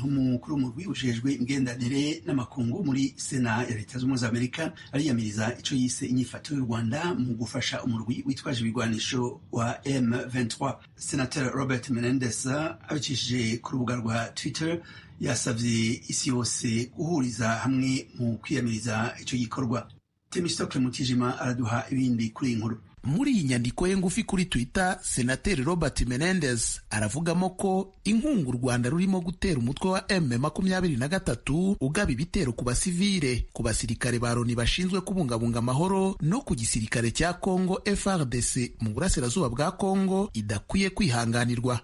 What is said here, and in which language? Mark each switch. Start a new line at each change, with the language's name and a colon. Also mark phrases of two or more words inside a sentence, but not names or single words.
Rundi: Umukuru w'umurwi ujejwe imigenderanire n'amakungu muri Sena ya Leta z'Ubumwe za Amerika ariyamiriza ico yise inyifato y'u Rwanda mu gufasha umurwi witwaje ibigwanisho wa M23. Senator Robert Menendez abicishije ku rubuga rwa Twitter yasavye isi yose guhuriza hamwe mu kwiyamiriza ico gikorwa. Temistokle Mutijima araduha ibindi kuri inkuru.
Kinyarwanda: Muri iyi nyandiko ye ngufi kuri Twitter, Senateri Robert Menendez aravugamo ko inkunga u Rwanda rurimo gutera umutwe wa M23 ugaba ibitero ku basivile, ku basirikare ba Loni bashinzwe kubungabunga amahoro no ku gisirikare cya Congo FARDC mu burasirazuba bwa Congo idakwiye kwihanganirwa.